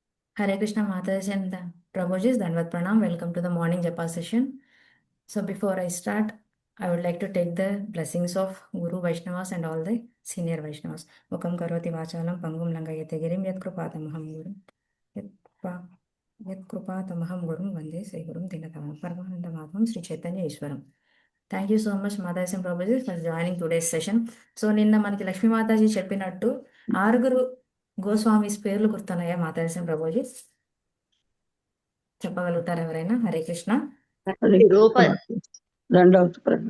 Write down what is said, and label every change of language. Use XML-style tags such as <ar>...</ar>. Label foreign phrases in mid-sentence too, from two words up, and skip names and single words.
<en>Hare Krishna Mataji and Prabhuji,</en> <hi>दंडवत प्रणाम.</hi> <en>Welcome to the morning Japa session. So before I start, I would like to take the blessings of Guru Vaishnavas and all the senior Vaishnavas.</en> <sa>मूकं करोति वाचालं पङ्गुं लङ्घयते गिरिं यत् कृपातमहं गुरुम्. यत् कृपा- यत् कृपातमहं गुरुम् वन्दे श्री गुरुं दिनतावं. परमानन्द माधवं श्री चैतन्य ईश्वरम्.</sa> <en>Thank you so much Mataji and Prabhuji for joining today's session.</en> <te>సో నిన్న మనకి లక్ష్మీ మాతాజీ చెప్పినట్టు ఆరుగురు గోస్వామిస్ పేర్లు గుర్తున్నాయా మాతాజీ అండ్ ప్రభుజీ? చెప్పగలుగుతారు ఎవరైనా? హరే కృష్ణ. హరే రూప కృష్ణ. రెండవది ప్రణవ్.</te>